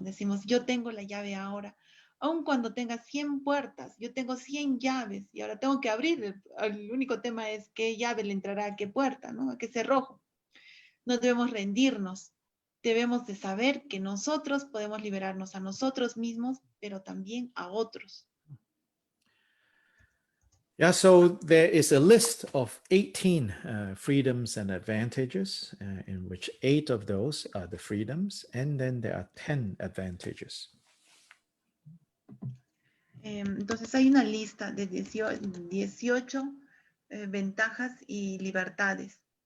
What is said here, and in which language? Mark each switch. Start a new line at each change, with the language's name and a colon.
Spanish: Decimos, yo tengo la llave ahora. Aun cuando tenga 100 puertas, yo tengo 100 llaves y ahora tengo que abrir. El único tema es qué llave le entrará a qué puerta, ¿no? A qué cerrojo. No debemos rendirnos. Debemos de saber que nosotros podemos liberarnos a nosotros mismos, pero también a otros.
English: Yeah, so there is a list of 18 freedoms and advantages, in which 8 of those are the freedoms, and then there are 10 advantages.
Spanish: Entonces hay una lista de 18 ventajas y libertades.